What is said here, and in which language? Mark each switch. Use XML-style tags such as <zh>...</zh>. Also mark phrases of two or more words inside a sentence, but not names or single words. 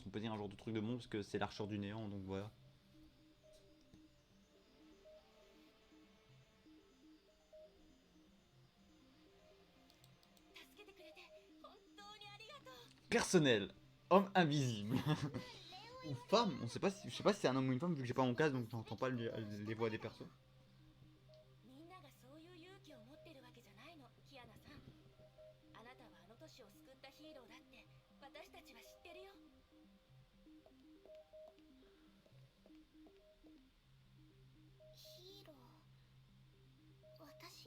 <fr>On peut dire un genre de truc de monstre, parce que c'est l'archeur du néant, donc voilà. Personnel, homme invisible. Ou femme, je sais pas si c'est un homme ou une femme, vu que j'ai pas mon casque, donc j'entends pas les voix des persos.</fr> <ja>みんながそういう勇気を持ってるわけじゃないの、キアナさん。あなたはあの都市を救ったヒーローだって私たちは知ってるよ。ヒーロー、私が？</ja>